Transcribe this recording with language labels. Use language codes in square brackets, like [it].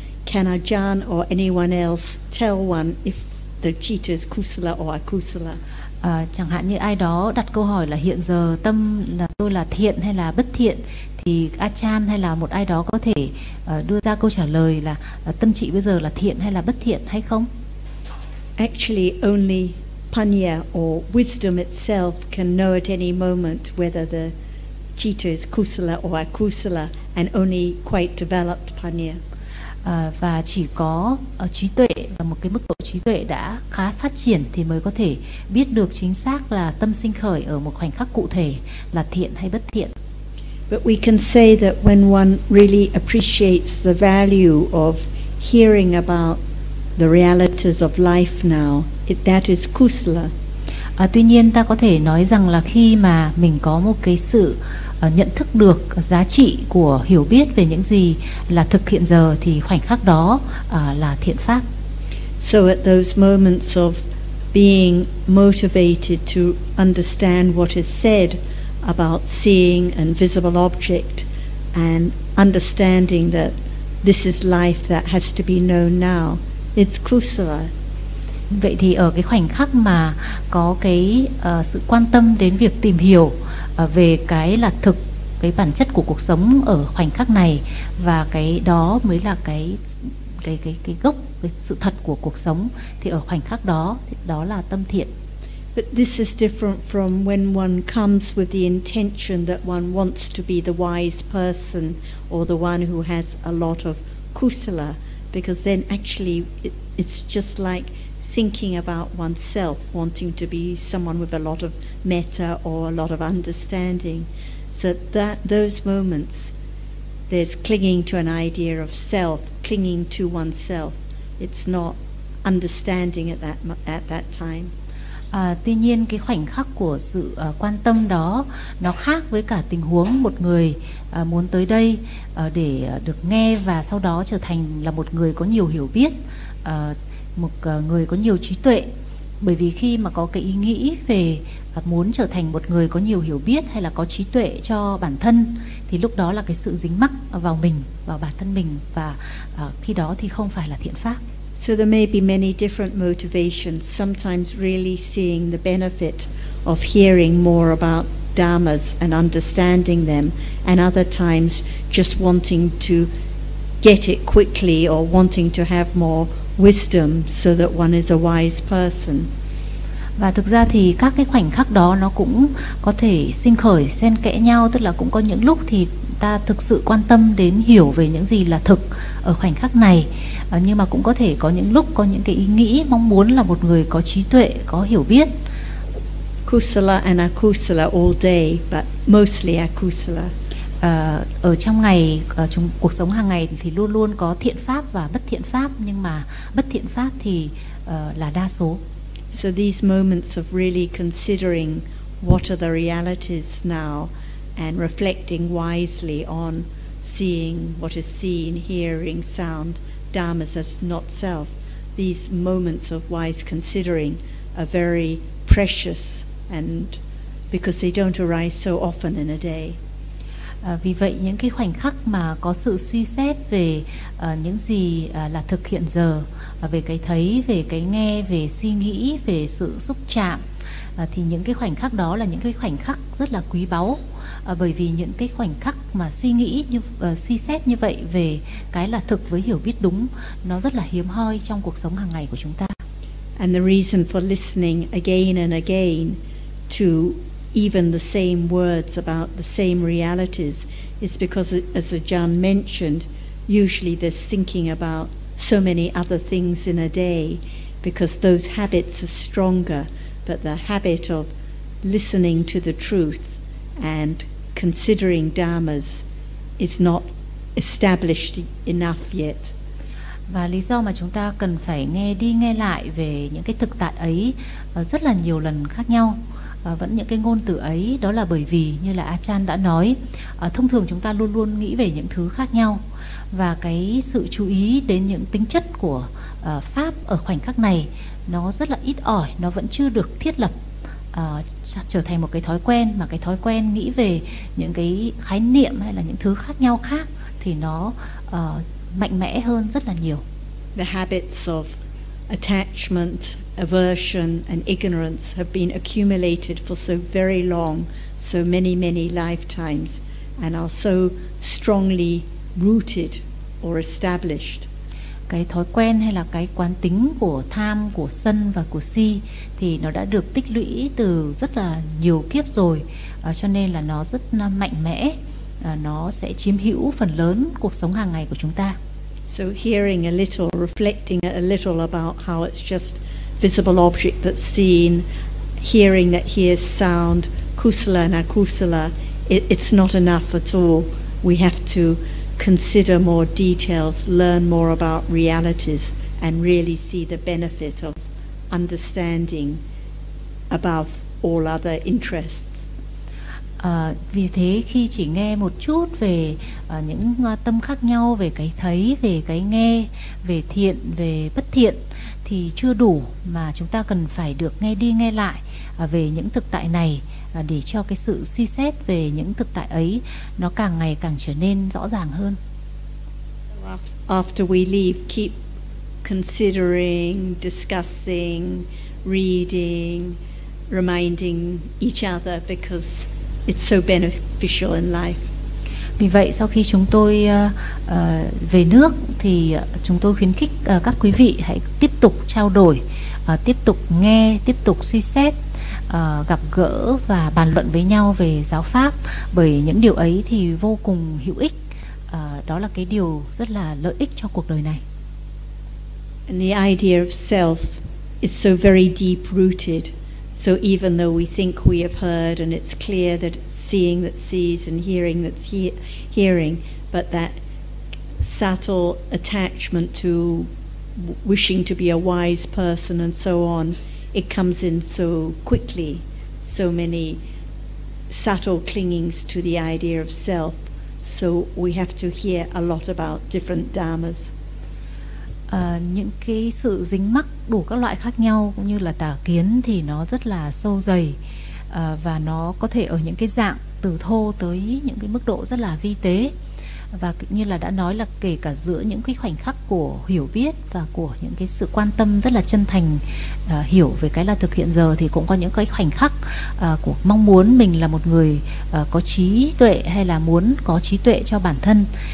[en] Can Ajahn or anyone else tell one if the citta is kusala or akusala? [vi] Chẳng hạn như ai đó đặt câu hỏi là hiện giờ tâm là tôi là thiện hay là bất thiện, thì Ajahn hay là một ai đó có thể đưa ra câu trả lời là tâm trị bây giờ là thiện hay là bất thiện hay không? [en] Actually, only Panya or wisdom itself can know at any moment whether the citta is kusala or akusala, and only quite developed Panya. [vi] Và chỉ có trí tuệ và một cái mức độ trí tuệ đã khá phát triển thì mới có thể biết được chính xác là tâm sinh khởi ở một khoảnh khắc cụ thể là thiện hay bất thiện. [en] But we can say that when one really appreciates the value of hearing about the realities of life now, that is kusala. [vi] Tuy nhiên ta có thể nói rằng là khi mà mình có một cái sự nhận thức được giá trị của hiểu biết về những gì là thực hiện giờ thì khoảnh khắc đó là thiện pháp. [en] So at those moments of being motivated to understand what is said about seeing an visible object and understanding that this is life that has to be known now, it's kusala. [vi] Vậy thì ở cái khoảnh khắc mà có cái sự quan tâm đến việc tìm hiểu về cái là thực, cái bản chất của cuộc sống ở khoảnh khắc này, và cái đó mới là cái gốc, cái sự thật của cuộc sống, thì ở khoảnh khắc đó, đó là tâm thiện. [en] But this is different from when one comes with the intention that one wants to be the wise person or the one who has a lot of kusala, because then actually it's just like thinking about oneself, wanting to be someone with a lot of metta or a lot of understanding. So that those moments, there's clinging to an idea of self, clinging to oneself. It's not understanding at that time. [vi] Tuy nhiên cái khoảnh khắc của sự quan tâm đó nó khác với cả tình huống một người muốn tới đây để được nghe và sau đó trở thành là một người có nhiều hiểu biết, một người có nhiều trí tuệ. Bởi vì khi mà có cái ý nghĩ về muốn trở thành một người có nhiều hiểu biết hay là có trí tuệ cho bản thân thì lúc đó là cái sự dính mắc vào mình, vào bản thân mình, và khi đó thì không phải là thiện pháp. [en] So there may be many different motivations, sometimes really seeing the benefit of hearing more about dharmas and understanding them, and other times just wanting to get it quickly or wanting to have more wisdom so that one is a wise person. [vi] Và thực ra thì các cái khoảnh khắc đó nó cũng có thể sinh khởi xen kẽ nhau, tức là cũng có những lúc thì ta thực sự quan tâm đến hiểu về những gì là thực ở khoảnh khắc này, nhưng mà cũng có thể có những lúc có những cái ý nghĩ mong muốn là một người có trí tuệ, có hiểu biết. [en] Kusala and akusala all day, but mostly akusala. [vi] Ở trong ngày, trong cuộc sống hàng ngày thì luôn luôn có thiện pháp và bất thiện pháp, nhưng mà bất thiện pháp thì là đa số. [en] So these moments of really considering what are the realities now and reflecting wisely on seeing what is seen, hearing sound, dharmas as not self, these moments of wise considering are very precious, and because they don't arise so often in a day. [vi] Vì vậy những cái khoảnh khắc mà có sự suy xét về những gì là thực hiện giờ, về cái thấy, về cái nghe, về suy nghĩ, về sự xúc chạm, thì những cái khoảnh khắc đó là những cái khoảnh khắc rất là quý báu, bởi vì những cái khoảnh khắc mà suy nghĩ như suy xét như vậy về cái là thực với hiểu biết đúng, nó rất là hiếm hoi trong cuộc sống hàng ngày của chúng ta. [en] And the reason for listening again and again to even the same words about the same realities is because, as Ajahn mentioned, usually there's thinking about so many other things in a day because those habits are stronger. But the habit of listening to the truth and considering dharmas is not established enough yet. [vi] Và lý do mà chúng ta cần phải nghe đi nghe lại về những cái thực tại ấy rất là nhiều lần khác nhau, vẫn những cái ngôn từ ấy, đó là bởi vì như là Achan đã nói, thông thường chúng ta luôn luôn nghĩ về những thứ khác nhau, và cái sự chú ý đến những tính chất của pháp ở khoảnh khắc này nó rất là ít ỏi, nó vẫn chưa được thiết lập trở thành một cái thói quen, mà cái thói quen nghĩ về những cái khái niệm hay là những thứ khác nhau khác thì nó mạnh mẽ hơn rất là nhiều. [en] The habits of attachment, aversion and ignorance have been accumulated for so very long, so many many lifetimes and are so strongly rooted or established. [vi] Cái thói quen hay là cái quán tính của tham, của sân và của si thì nó đã được tích lũy từ rất là nhiều kiếp rồi, cho nên là nó rất là mạnh mẽ, nó sẽ chiếm hữu phần lớn cuộc sống hàng ngày của chúng ta. [en] So hearing a little, reflecting a little about how it's just visible object that's seen, hearing that hears sound, kusala and akusala, it's not enough at all. We have to consider more details, learn more about realities and really see the benefit of understanding above all other interests. [vi] Vì thế khi chỉ nghe một chút về những tâm khác nhau, về cái thấy, về cái nghe, về thiện, về bất thiện thì chưa đủ, mà chúng ta cần phải được nghe đi nghe lại về những thực tại này để cho cái sự suy xét về những thực tại ấy nó càng ngày càng trở nên rõ ràng hơn. [en] After we leave, keep considering, discussing, reading, reminding each other because it's so beneficial in life. [vi] Vì vậy sau khi chúng tôi về nước thì chúng tôi khuyến khích các quý vị hãy tiếp tục trao đổi, tiếp tục nghe, tiếp tục suy xét, gặp gỡ và bàn luận với nhau về giáo pháp, bởi những điều ấy thì vô cùng hữu ích. Đó là cái điều rất là lợi ích cho cuộc đời này. [en] And the idea of self is so very deep rooted. So even though we think we have heard and it's clear that it's seeing that sees and hearing that's hearing, but that subtle attachment to wishing to be a wise person and so on, it comes in so quickly, so many subtle clingings to the idea of self. So we have to hear a lot about different dharmas. [vi] Những cái sự dính mắc đủ các loại khác nhau cũng như là tà kiến thì nó rất là sâu dày, và nó có thể ở những cái dạng từ thô tới những cái mức độ rất là vi tế, và như là đã nói là kể cả giữa những cái khoảnh khắc của hiểu biết và của những cái sự quan tâm rất là chân thành hiểu về cái là thực hiện giờ, thì cũng có những cái khoảnh khắc của mong muốn mình là một người có trí tuệ hay là muốn có trí tuệ cho bản thân.